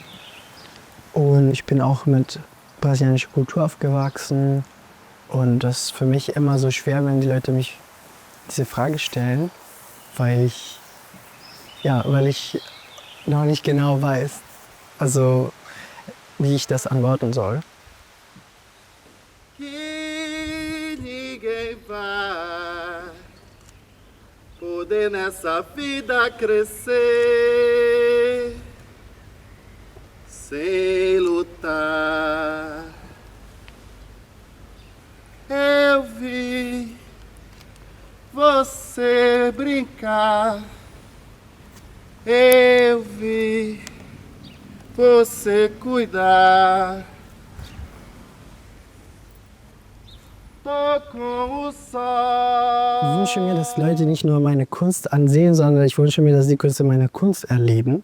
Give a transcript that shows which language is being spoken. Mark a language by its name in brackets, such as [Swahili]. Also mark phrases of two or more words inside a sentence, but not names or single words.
[German] Und ich bin auch mit brasilianischer Kultur aufgewachsen. Und das ist für mich immer so schwer, wenn die Leute mich diese Frage stellen, weil ich noch nicht genau weiß, also wie ich das antworten soll. [Portuguese] Que ninguém vai poder nessa vida crescer sem lutar. Eu vi você brincar. Eu vi você cuidar. Tô com o [German] Ich [Portuguese] sol. [German] wünsche mir, dass Leute nicht nur meine Kunst ansehen, sondern ich wünsche mir, dass die Künstler meine Kunst erleben.